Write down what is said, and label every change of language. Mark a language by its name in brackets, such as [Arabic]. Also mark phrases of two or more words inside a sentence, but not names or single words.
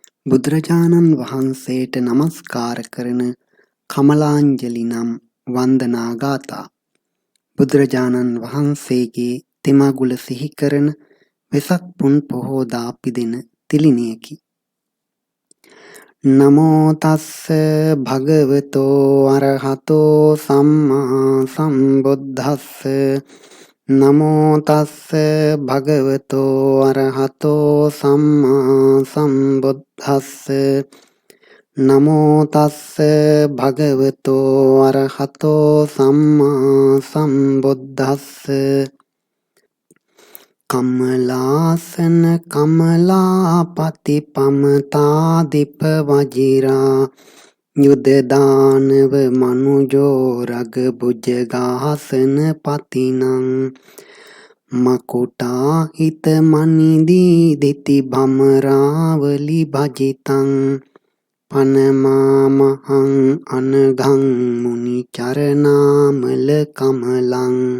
[Sinhala] බුදුරජාණන් වහන්සේට නමස්කාර කරන කමලාංජලි නම් වන්දනා ගාථා. බුදුරජාණන් වහන්සේගේ තෙමගුල සිහි කරන වෙසක් පුන් පොහෝදා පිදෙන තිළිණයකි. [Pali] නමෝ තස්ස භගවතෝ අරහතෝ සම්මා සම්බුද්දස්ස. නමෝ තස්ස භගවතෝ අරහතෝ සම්මා සම්බුද්දස්ස. නමෝ තස්ස භගවතෝ අරහතෝ සම්මා සම්බුද්දස්ස. කමලාසන කමලාපති පමතාදිප වජිරා යුද දානව මනුජෝ රග බුජගාසන පතිනං මකුටා හිත මනිදී දිති භමරාවලි භජිතං පනමාමහං අනගං මුනි චරනාමල කමලං.